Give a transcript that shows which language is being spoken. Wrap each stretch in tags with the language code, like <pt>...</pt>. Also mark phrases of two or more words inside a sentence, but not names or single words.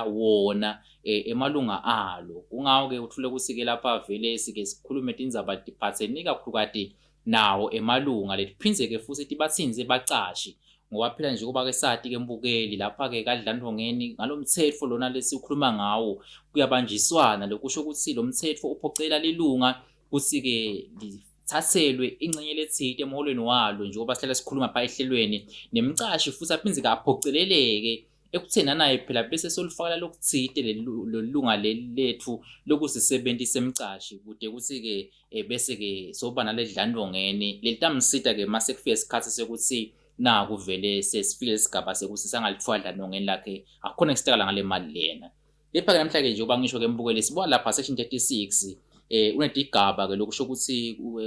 <ss>wona emalunga alo kungawo ke uthule ukuthi ke lapha vele sike sikhulume indzaba diphatheni kakhulu kade nawo emalunga letiphinzeke futhi tibathinze bacashi ngoba phela nje kuba ke sati ke mbukeli lapha ke kaDlandvongeni ngalomthetho lona lesikhuluma ngawo kuyabanjiswana lokusho ukuthi lo mthetho uphocela lilunga kuthi ke thathelwe ingcenye lethide emholweni walo njengoba sihlala sikhuluma pha ehlelweni nemcashi futhi aphinze kaphoceleleke ekuthena naye phela bese solifakala lokuthide lelunga lethu lokusisebenzisa emcashi kude kuthi ke bese ke soba naledlandvongeni lelitamsita ke mase kufika isikhathi sekuthi na kuvele sesifike isigaba sekuthi sangalitfwa dlandvongeni lakhe akukhona isitekala ngale mali lena lepha ke namhla ke njengoba ngisho ke mbukeli sibuka lapha section 36 unetigaba ke lokusho ukuthi</ss>